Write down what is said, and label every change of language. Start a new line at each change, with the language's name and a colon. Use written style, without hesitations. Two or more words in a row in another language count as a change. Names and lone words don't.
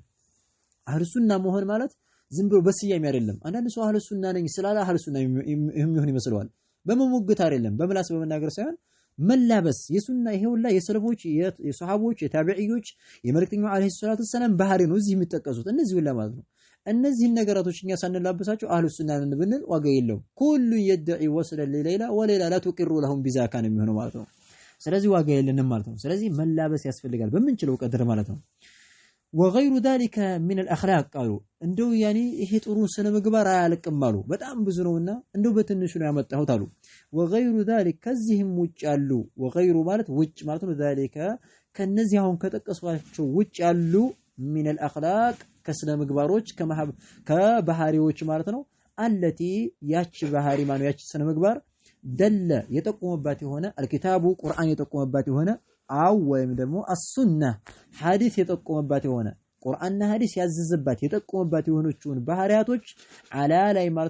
Arabic: أهل السنة
Amharic: መሆን ማለት ዝም ብሎ በስያሜ አይደለም። አንዳንድ ሰው
Arabic: أهل السنة
Amharic: ነኝ ስላለ
Arabic: أهل السنة
Amharic: የሚሆን ይመስለዋል። በመሞገት አይደለም በምላስ በመናገር ሳይሆን መላበስ የሱና ይሄውላ የሰለፎች የሱሐቦች የታቢዒዎች የመልእክተኛው
Arabic: عليه الصلاة السلام
Amharic: ባህሪ ነው እዚህ የሚጠቀሱት እነዚህ ሁላ ማለት ነው። እነዚህን ነገራቶች እኛ ሳንላበሳቸው
Arabic: أهل السنة
Amharic: ነን ብንል ዋጋ የለውም።
Arabic: كل يدعي وصل لليلى وليلى لا تقر لهم بذاك
Amharic: ነው የሚሆነው ማለት ነው። ስለዚህ ዋጋ የለንም ማለት ነው። ስለዚህ መላበስ ያስፈልጋል በምንችለው ቀድር ማለት ነው።
Arabic: وغير ذلك من الاخلاق قالوا
Amharic: እንደው ያኒ ይሄ ጥሩ ስነ ምግባር አያልቅም አሉ። በጣም ብዙ ነውና እንደው በትንሹ ነው ያመጣሁት አሉ።
Arabic: وغير ذلك
Amharic: ከዚህም ውጭ ያሉ وغير ማለት ውጭ ማለት ነው። ذلك ከነዚህ አሁን ከጠቀስኳቸው ውጭ ያሉ
Arabic: من الاخلاق
Amharic: ከስነ ምግባሮች ከባህሪዎች ማለት ነው። አለቲ ያቺ ባህሪ ማለት ያቺ ስነ ምግባር ደለ የጠቆመባት የሆነ አልኪታቡ ቁርአን የጠቆመባት የሆነ አው ወይም ደግሞ አሱና ሐዲስ የጠቆመባት የሆነ ቁርአንና ሐዲስ ያዘዘባት የጠቆመባት የሆነችውን ባህሪያቶች አላ ላይ ማለት